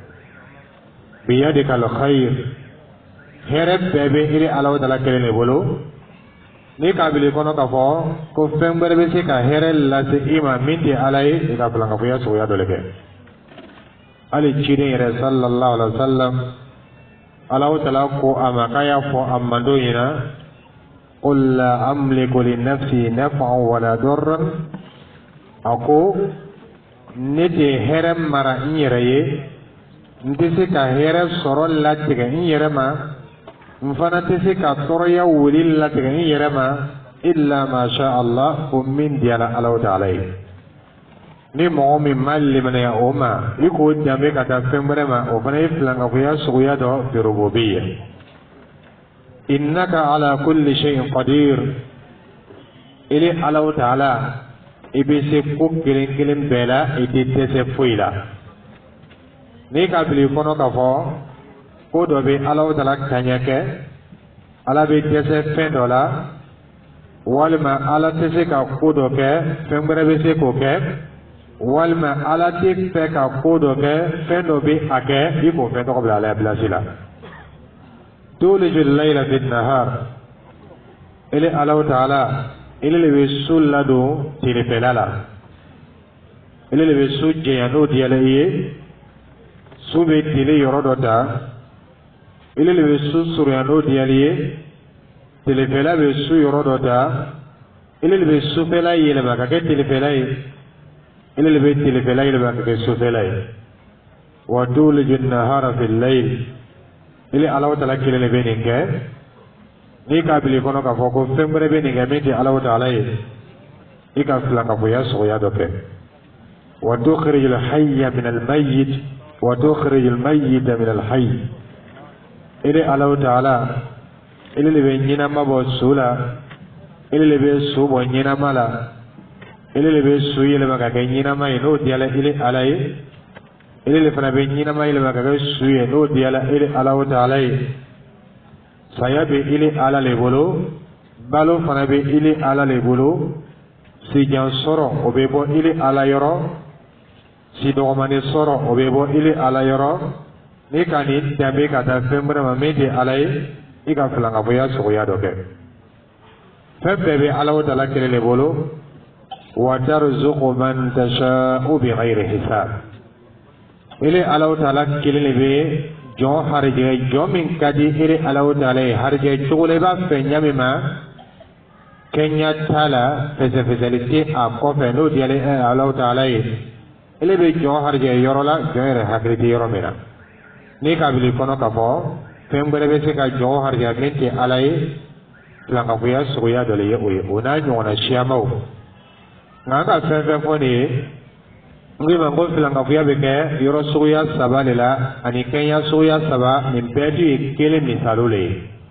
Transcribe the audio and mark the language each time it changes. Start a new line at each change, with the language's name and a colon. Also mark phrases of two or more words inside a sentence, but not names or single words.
Arabic: بيدك الخير
Bambara: hɛrɛ bɛɛ bɛ ele Allahu ta'ala kelen de bolo ni kabili kɔnɔ k'a fɔ ko fɛn wɛrɛ bɛ se ka hɛrɛ lase i ma min tɛ Ala ye i ka filankafoya suguya dɔ de kɛ hali ciden yɛrɛ
Arabic: صلى الله عليه وسلم
Bambara: Allahu ta'ala ko a ma k'a y'a fɔ a mandon ɲɛna
Arabic: قل لا أملك لي نفسي نفعا ولا ضرا
Bambara: a ko ne tɛ hɛrɛ mara n yɛrɛ ye n tɛ se ka hɛrɛ sɔrɔ latigɛ n yɛrɛ ma n fana tɛ se ka tɔɔrɔya wuli latigɛ n yɛrɛ ma
Arabic: إلا ما شاء الله
Bambara: ko min diyala Allahu ta'ala ye ni mɔgɔ min ma limanaya o ma i k'o danbe ka taa fɛn wɛrɛ ma o fana ye filankafoya suguya dɔ
Arabic: في الربوبية إنك على كل شيء قدير
Bambara: ele Allahu ta'ala i bɛ se ko kelen kelen bɛɛ la i tɛ dɛsɛ foyi la ni ka bili kɔnɔ k'a fɔ ko dɔ bɛ Allahu ta'ala kaɲɛ kɛ Ala bɛ dɛsɛ fɛn dɔ la walima Ala tɛ se ka ko dɔ kɛ fɛn wɛrɛ bɛ se k'o kɛ walima Ala tɛ fɛ ka ko dɔ kɛ fɛn dɔ bɛ a kɛ i k'o fɛn tɔgɔ bila Ala bilasi la
Arabic: تولج الليل في النهار
Bambara: ele Allahu ta'ala ele le bɛ su ladon tilefɛla la ele le bɛ su jɛnya n'o diyala i ye su bɛ tile yɔrɔ dɔ ta ele le bɛ su surunya n'o diyali ye tilefɛla bɛ su yɔrɔ dɔ ta ele le bɛ sufɛla yɛlɛma ka kɛ tilefɛla ye ele le bɛ tilefɛla yɛlɛma ka kɛ sufɛla ye
Arabic: وتولج النهار في الليل
Bambara: ele Allahu ta'ala kelen de bɛ nin kɛ n'i ka bili kɔnɔ k'a fɔ ko fɛn wɛrɛ bɛ nin kɛ min tɛ Allahu ta'ala ye i ka filankafoya suguya dɔ kɛ
Arabic: وتخرج الحي من الميت وتخرج الميت من الحي
Bambara: ele Allahu ta'ala ele le bɛ ɲɛnama bɔ su la ele le bɛ su bɔ ɲɛnama la ele le bɛ su yɛlɛma ka kɛ ɲɛnama ye n'o diyala ele Ala ye ele le fana bɛ ɲɛnama yɛlɛma ka kɛ su ye n'o diyala ele Allahu ta'ala ye saya bɛ ele Ala le bolo balo fana bɛ ele Ala le bolo sijan sɔrɔ o bɛ bɔ ele Ala yɔrɔ si dɔgɔmani sɔrɔ o bɛ bɔ ele Ala yɔrɔ ni ka nin danbe ka taa fɛn wɛrɛ ma min tɛ Ala ye i ka filankafoya suguya dɔ kɛ fɛn bɛɛ bɛ Allahu ta'ala kelen de bolo
Arabic: وترزق من تشاء بغير حساب
Bambara: ele Allahu ta'ala kelen de bɛ jɔn harijɛ jɔn min ka di ele Allahu ta'ala ye harijɛ cogo la i b'a fɛ ɲa min ma kɛɲa t'a la fɛsɛfɛsɛli tɛ a kɔfɛ n'o diyala Allahu ta'ala ye ele bɛ jɔn harijɛ yɔrɔ la jɔn yɛrɛ hakili tɛ yɔrɔ min na ni ka bili kɔnɔ k'a fɔ fɛn wɛrɛ bɛ se ka jɔn harijɛ min tɛ Ala ye filankafoya suguya dɔ le ye o ye o n'a ɲɔgɔnna siyamaw ngaka fɛn fɔ nin ye ngi ma ko filankafoya bɛ kɛ yɔrɔ suguya saba de la ani kɛnya suguya saba nin bɛɛ tun ye kelen misaliw le ye